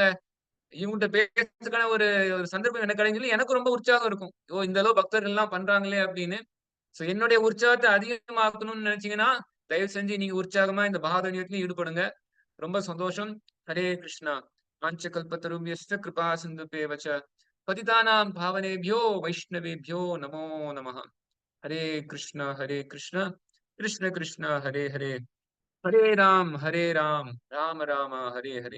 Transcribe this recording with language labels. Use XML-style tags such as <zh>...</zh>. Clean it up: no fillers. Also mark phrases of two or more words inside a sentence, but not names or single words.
<ta>இவங்ககிட்ட பேசுறதுக்கான ஒரு ஒரு சந்தர்ப்பம் எனக்கு கிடைக்கும் சொல்லி எனக்கு ரொம்ப உற்சாகம் இருக்கும். ஓ, இந்த அளவு பக்தர்கள் எல்லாம் பண்றாங்களே அப்படின்னு. சோ என்னுடைய உற்சாகத்தை அதிகமாக்கணும்னு நினைச்சீங்கன்னா தயவு செஞ்சு நீங்க உற்சாகமா இந்த பாகவதத்திலும் ஈடுபடுங்க. ரொம்ப சந்தோஷம்.</ta> <sa>हरे कृष्ण. பாஞ்சகல்பத்தருभ्यश्च कृपा सिन्धुभ्येव च पतितानां पावनेभ्यो वैष्णवेभ्यो नमो नमः. हरे कृष्ण कृष्ण कृष्ण हरे हरे हरे राम राम राम हरे हरे.</sa>